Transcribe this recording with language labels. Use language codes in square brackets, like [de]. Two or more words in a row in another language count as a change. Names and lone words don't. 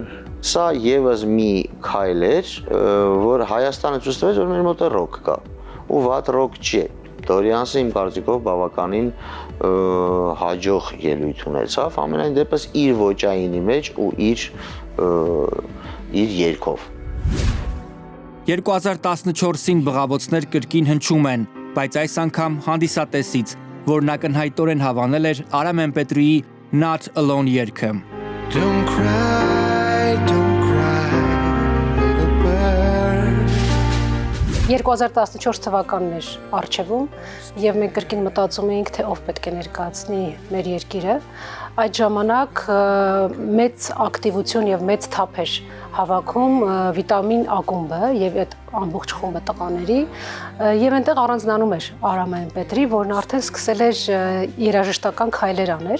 [hy] Սա եւս մի քայլ էր, որ Հայաստանը ցույց տվեց, որ մեր մոտ ռոք կա։ Ու վատ ռոք չի։ Դորյանսը իմ կարծիքով բավականին հաջող ելույթ ունեցավ, ամենայն դեպս իր ոճայինի մեջ ու իր երգով։ 2014-ին բղավոցներ կրկին հնչում են, բայց այս անգամ հանդիսատեսից, որն ակնհայտորեն հավանել էր Արամ Էմպետրիի Not Alone երգը։ [en] Don't cry, little bird. [hy] 2014 թվականն էր առջևում եւ մենք կրկին մտածում էինք, թե ով պետք է ներկայացնի մեր երկիրը։ Այդ ժամանակ մեծ ակտիվություն եւ մեծ թափ էր հավաքում վիտամին ակումբը եւ այդ ամբողջ խումբը տղաների եւ այնտեղ առանձնանում էր Արամ Էմպետրի, որն արդեն սկսել էր երաժշտական քայլեր անել։